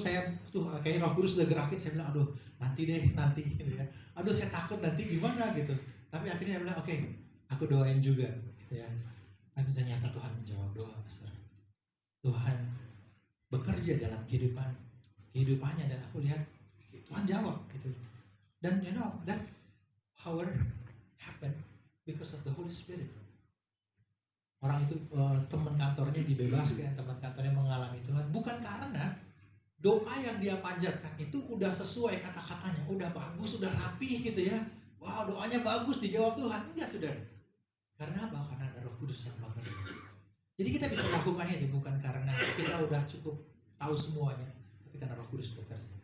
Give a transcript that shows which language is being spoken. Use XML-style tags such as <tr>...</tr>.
<id>Saya tuh kayak Roh Kudus udah gerakin, saya bilang aduh nanti gitu ya, aduh saya takut nanti gimana gitu. Tapi akhirnya dia bilang oke, aku doain juga gitu ya. Dan ternyata Tuhan menjawab doa, Pastor. Tuhan bekerja dalam kehidupannya, dan aku lihat Tuhan jawab gitu. Dan</id> <en>that power happen because of the Holy Spirit.</en> <id>Orang itu teman kantornya dibebaskan, teman kantornya mengalami Tuhan bukan karena doa yang dia panjatkan itu udah sesuai kata-katanya, udah bagus, udah rapi gitu ya. Wow, doanya bagus dijawab Tuhan. Enggak, Saudara. Karena apa? Karena ada Roh Kudus yang bekerja. Jadi kita bisa lakukan itu bukan karena kita udah cukup tahu semuanya, tapi karena Roh Kudus bekerja.</id>